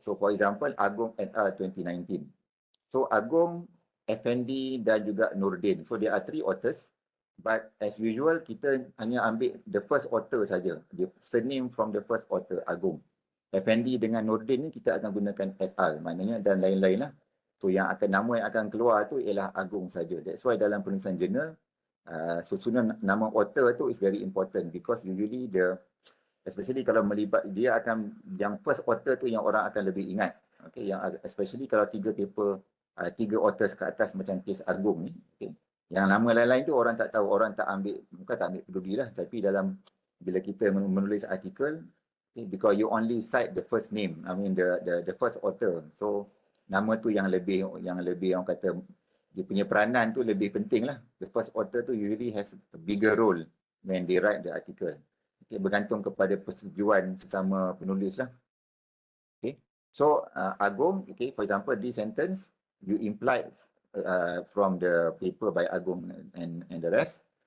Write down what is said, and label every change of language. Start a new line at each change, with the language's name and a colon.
English: So for example, Agong et al 2019. So Agong, Effendi
Malay: dan juga
English: Nordin. So there are 3 authors. But as usual,
Malay: kita hanya ambil
English: the first author
Malay: saja.
English: The surname from the first author, Agong.
Malay: Effendi dengan Nordin ni kita akan gunakan et al. Maknanya dan lain-lain lah. So yang akan nama yang akan keluar tu ialah Agong saja.
English: That's why
Malay: dalam penulisan jurnal, susunan nama author tu
English: is very important because usually especially
Malay: kalau melibat, dia akan, yang first author tu yang orang akan lebih ingat. Okay, yang especially kalau 3 paper, 3 authors ke atas macam kes Agong ni. Okay. Yang nama lain-lain tu orang tak tahu, orang tak ambil, bukan tak ambil peduli lah, tapi dalam, bila kita menulis artikel, okay,
English: because you only cite the first name, I mean the first author.
Malay: So, nama tu yang lebih orang kata, dia punya peranan tu lebih penting lah.
English: The first author tu usually has a bigger role when they write the article.
Malay: Okay, bergantung kepada persetujuan sesama penulis lah. Okay.
English: So, Agong, okay, for example, this sentence, you implied from the paper by Agong and the rest.